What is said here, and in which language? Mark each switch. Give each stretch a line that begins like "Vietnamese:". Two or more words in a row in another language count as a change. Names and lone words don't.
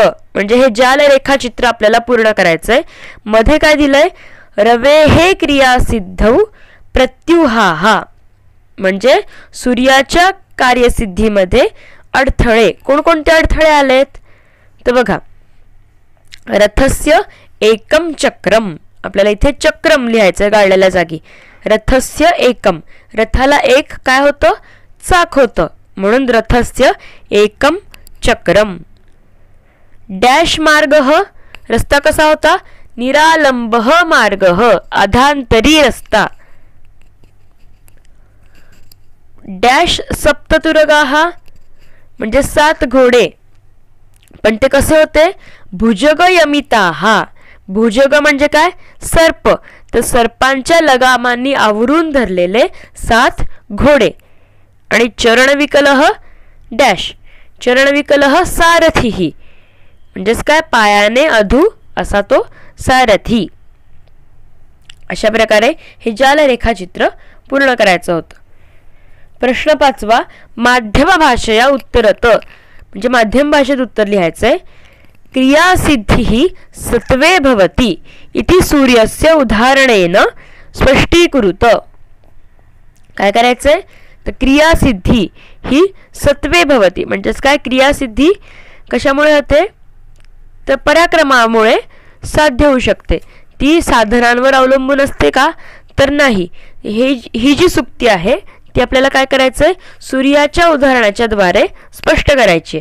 Marathi: म्हणजे हे जालरेखाचित्र आपल्याला पूर्ण करायचंय. मध्ये काय दिलंय?
Sanskrit: रवेः क्रियासिद्धौ प्रत्युहाः.
Marathi: म्हणजे सूर्याच्या कार्यसिद्धीमध्ये अडथळे. कोणकोणते अडथळे आलेत? तर बघा,
Sanskrit: रथस्य एकम चक्रम.
Marathi: आपल्याला इथे चक्रम लिहायचं गाळलेल्या जागी.
Sanskrit: रथस्य एकम.
Marathi: रथाला एक काय होतं? चाक होतं म्हणून
Sanskrit: रथस्य एकम चक्रम. डॅश मार्गः.
Marathi: रस्ता कसा होता?
Sanskrit: निरालंबः मार्गः,
Marathi: अधांतरी रस्ता. डॅश सप्ततुरगाः म्हणजे 7 घोडे. पण ते कसे होते? भुजगयमिताः. भुजग म्हणजे काय? सर्प. तर सर्पांच्या लगामांनी आवरून धरलेले 7 घोडे. आणि चरणविकलः डॅश.
Sanskrit: चरणविकलः सारथीः
Marathi: म्हणजेच काय? पायाने अधू असा तो सारथी. अशा प्रकारे हे जालरेखाचित्र पूर्ण करायचं होतं.
Sanskrit: प्रश्न 5वा, माध्यम भाषया उत्तरत.
Marathi: म्हणजे माध्यम भाषेत उत्तर लिहायचंय.
Sanskrit: क्रियासिद्धिः सत्वे भवति इति सूर्यस्य उदाहरणेन स्पष्टीकुरुत.
Marathi: काय करायचंय? तर क्रियासिद्धी ही
Sanskrit: सत्वे भवति
Marathi: म्हणजेच काय? क्रियासिद्धी कशामुळे होते? तर पराक्रमामुळे साध्य होऊ शकते. ती साधनांवर अवलंबून असते का? तर नाही. ही जी सुक्ती आहे ती आपल्याला काय करायचंय? सूर्याच्या उदाहरणाच्या द्वारे स्पष्ट करायची.